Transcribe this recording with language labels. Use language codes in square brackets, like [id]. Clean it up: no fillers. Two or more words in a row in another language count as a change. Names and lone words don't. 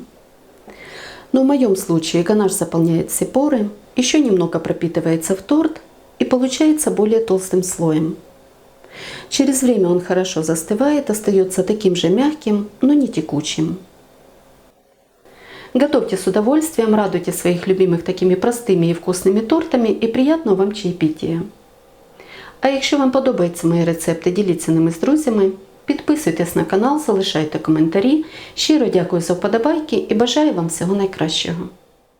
[ru] Но в моем случае ганаш заполняет все поры, еще немного пропитывается в торт и получается более толстым слоем. Через время он хорошо застывает, остается таким же мягким, но не текучим. Готовьте с удовольствием, радуйте своих любимых [uk] такими простими і вкусними тортами і приємного вам чаєпітія. А якщо вам подобаються мої рецепти, діліться ними з друзями, підписуйтесь на канал, залишайте коментарі. Щиро дякую за вподобайки і бажаю вам всього найкращого.